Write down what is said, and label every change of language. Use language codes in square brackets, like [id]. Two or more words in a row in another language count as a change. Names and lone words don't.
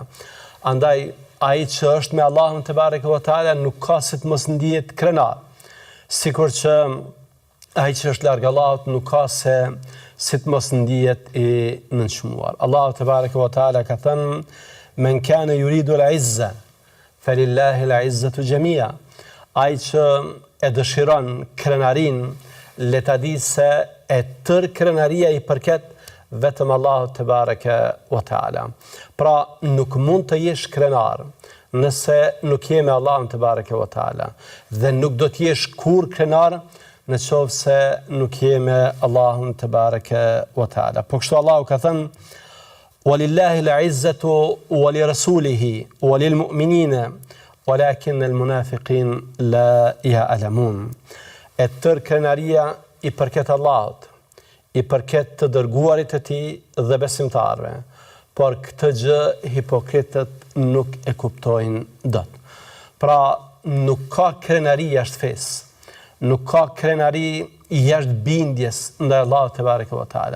[sq] Andaj ai që është me Allahun [ar] تبارك وتعالى [sq] nuk ka si të mos ndihet krenar. Sikur që ai që është larg Allahut nuk ka se si të mos ndihet i nënçmuar. [ar] Allahu تبارك وتعالى [sq] ka thënë: [ar] "من كان يريد العزة فلله العزة جميعا." [sq] Ai që e dëshiron krenarin, le ta di se e tërë krenaria i përket vetëm Allahut [ar] تبارك وتعالى. [sq] Pra nuk mund të jesh krenar nëse nuk je me Allahun [ar] تبارك وتعالى, [sq] dhe nuk do të jesh kur krenar në qovë se nuk je me Allahun [ar] تبارك وتعالى. [sq] Po kështu Allahu ka thënë: [ar] "ولله العزة ولرسوله وللمؤمنين ولكن المنافقين لا يعلمون." [sq] E tërë krenaria i përket Allahut, i përket të dërguarit të tij dhe besimtarëve, por këtë gjë hipokritët nuk e kuptojnë dot. Pra nuk ka krenari jashtë fesë, nuk ka krenari jashtë bindjes ndaj Allahut [ar] تبارك وتعالى.